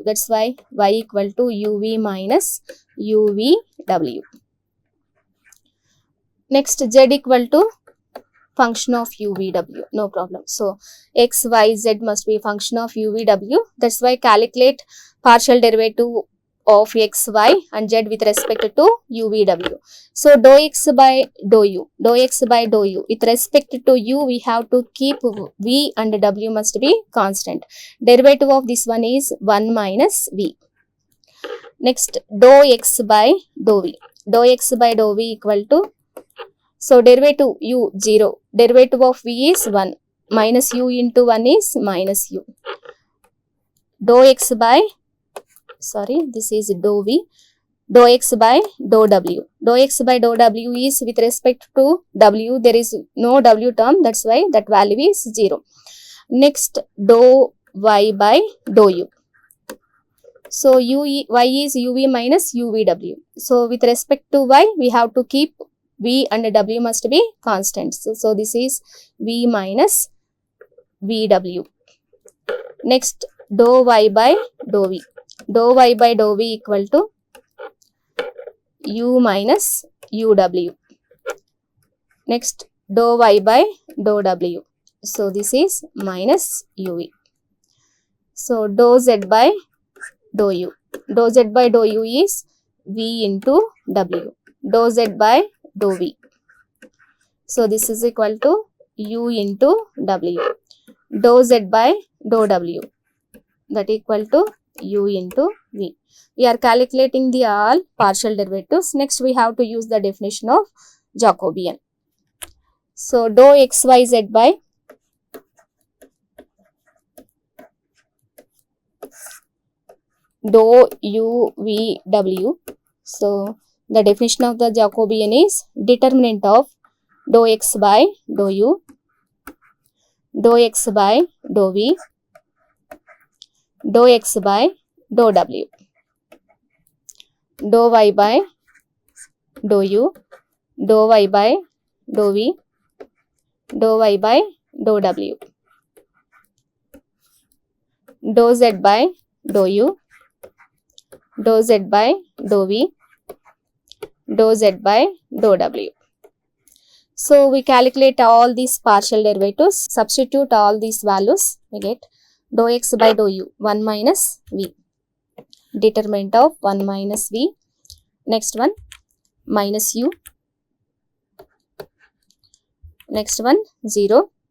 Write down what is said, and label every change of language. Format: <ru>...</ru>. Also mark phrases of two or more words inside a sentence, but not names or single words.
<en>That's why y equal to uv minus uvw. Next z equal to function of uvw. No problem. So x, y, z must be function of uvw. That's why calculate partial derivative of x, y and z with respect to uvw. So dou x by dou u, dou x by dou u. With respect to u, we have to keep v and w must be constant. Derivative of this one is 1 minus v. Next, dou x by dou v. Dou x by dou v equal to, so derivative u 0. Derivative of v is 1. Minus u into 1 is minus u. Dou x by, sorry, this is dou v. dou x by dou w. Dou x by dou w is with respect to w, there is no w term, that's why that value is 0. Next, dou y by dou u. So y is uv minus uvw. So with respect to y, we have to keep v and w must be constants. So this is v minus vw. Next, dou y by dou v. Dou y by dou v equal to u minus uw. Next, dou y by dou w. So this is minus uv. So dou z by dou u. Dou z by dou u is v into w. Dou z by dou v. So this is equal to u into w. Dou z by dou w, that equal to u into v. We are calculating the all partial derivatives. Next, we have to use the definition of Jacobian. So dou xyz by dou u v w. So the definition of the Jacobian is determinant of dou x by dou u, dou x by dou v, dou x by dou w, dou y by dou u, dou y by dou v, dou y by dou w, dou z by dou u, dou z by dou v, dou z by dou w. So we calculate all these partial derivatives, substitute all these values, we get dou x by dou u, 1 minus v, determinant of 1 minus v. Next one, minus u. Next one, 0.</en>